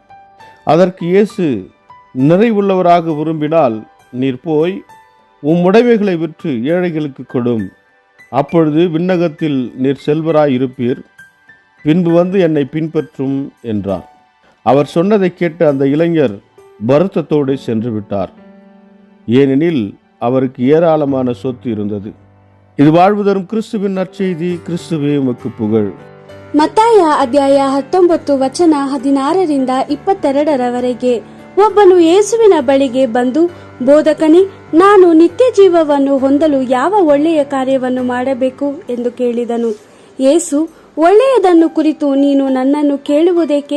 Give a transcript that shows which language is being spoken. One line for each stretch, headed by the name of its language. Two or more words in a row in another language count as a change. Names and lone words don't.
Tamil: அதற்கு இயேசு, நிறைவுள்ளவராக விரும்பினால் நீர் போய் உம்முடைமைகளை விற்று ஏழைகளுக்கு கொடும், அப்பொழுது விண்ணகத்தில் நீர் செல்வராய் இருப்பீர், பின்பு வந்து என்னை பின்பற்றும் என்றார். அவர் சொன்னதை கேட்டு அந்த இளைஞர் வருத்தத்தோடு சென்று விட்டார். ஏனெனில் அவருக்கு ஏராளமான சொத்து இருந்தது. இது வாழ்வு தரும் கிறிஸ்துவின் நற்செய்தி. கிறிஸ்துவே உமக்கு புகழ்.
Kannada: ಮತ್ತಾಯ ಅಧ್ಯಾಯ 19 ವಚನ 16-22 ಒಬ್ಬನು ಯೇಸುವಿನ ಬಳಿಗೆ ಬಂದು, ಬೋಧಕನೇ, ನಾನು ನಿತ್ಯ ಜೀವವನ್ನು ಹೊಂದಲು ಯಾವ ಒಳ್ಳೆಯ ಕಾರ್ಯವನ್ನು ಮಾಡಬೇಕು ಎಂದು ಕೇಳಿದನು. ಯೇಸು, ಒಳ್ಳೆಯದನ್ನು ಕುರಿತು ನೀನು ನನ್ನನ್ನು ಕೇಳುವುದೇಕೆ?